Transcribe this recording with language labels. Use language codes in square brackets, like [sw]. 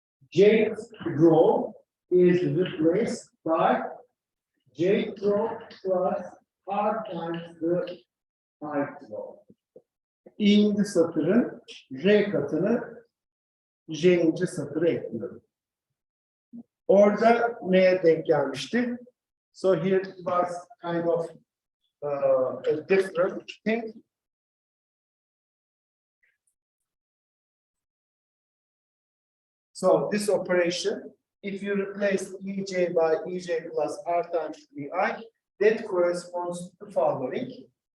[en] Jth row is replaced by jth row plus R times the ith row. [tr] İ'inci satırın R katını J'inci satıra ekliyorum. Orada neye denk gelmişti? [en] So here it was kind of a different thing. So this operation, if you replace EJ by EJ plus R times EI, that corresponds to the following.